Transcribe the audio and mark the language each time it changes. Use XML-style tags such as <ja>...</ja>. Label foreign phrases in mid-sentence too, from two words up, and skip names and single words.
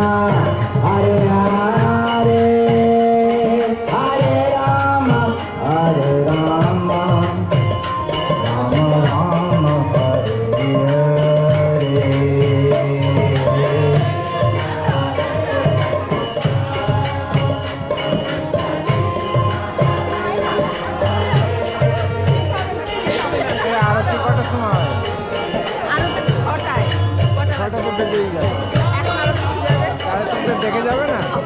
<sa>Hare Hare Hare Rama Hare Rama Rama Rama Hare</sa> <bn>আরতি কটার সময়? ছটা পর্যন্ত দেখে যাবে না?</bn>